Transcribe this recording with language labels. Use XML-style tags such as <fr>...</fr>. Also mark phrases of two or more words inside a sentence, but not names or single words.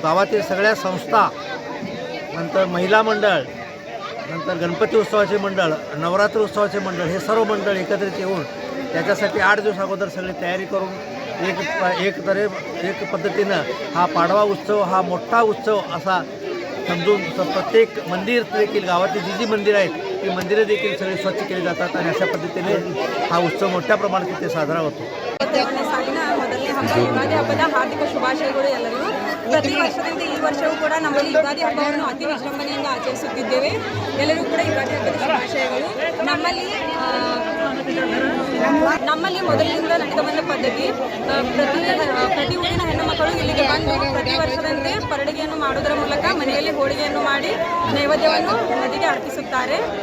<mr>गावातील सगळ्या संस्था, नंतर महिला मंडळ, नंतर गणपती उत्सवाचे मंडळ, नवरात्र उत्सवाचे मंडळ, हे सर्व मंडळ एकत्रित येऊन त्याच्यासाठी 8 दिवस अगोदर सगळी तयारी करून एक पद्धतीनं हा पाडवा उत्सव हा मोठा उत्सव असा समजून प्रत्येक मंदिर देखील गावातली जी मंदिरं आहेत ती मंदिरं देखील सगळी स्वच्छ केली जातात आणि अशा पद्धतीने हा उत्सव मोठ्या प्रमाणात तिथे साजरा होतो.</mr> <kn>ಮೊದಲನೇ ಹಬ್ಬ ಯುಗಾದಿ ಹಬ್ಬದ ಹಾರ್ದಿಕ ಶುಭಾಶಯಗಳು ಎಲ್ಲರಿಗೂ. ಪ್ರತಿ ವರ್ಷದಂತೆ ಈ ವರ್ಷವೂ ಕೂಡ ನಮ್ಮಲ್ಲಿ ಯುಗಾದಿ ಹಬ್ಬವನ್ನು ಅತಿ ವಿಜೃಂಭಣೆಯಿಂದ ಆಚರಿಸುತ್ತಿದ್ದೇವೆ. ಎಲ್ಲರಿಗೂ ಕೂಡ ಯುಗಾದಿ ಹಬ್ಬದ ಶುಭಾಶಯಗಳು. ನಮ್ಮಲ್ಲಿ ಮೊದಲಿನಿಂದ ನಡೆದು ಬಂದ ಪದ್ಧತಿ, ಪ್ರತಿ ಊರಿನ ಹೆಣ್ಣು ಮಕ್ಕಳು ಇಲ್ಲಿಗೆ ಬಂದು ಪ್ರತಿ ವರ್ಷದಂತೆ ಪರಡಿಗೆಯನ್ನು ಮಾಡುವುದರ ಮೂಲಕ ಮನೆಯಲ್ಲಿ ಹೋಳಿಗೆಯನ್ನು ಮಾಡಿ ನೈವೇದ್ಯವನ್ನು ನದಿಗೆ ಅರ್ಪಿಸುತ್ತಾರೆ.</kn>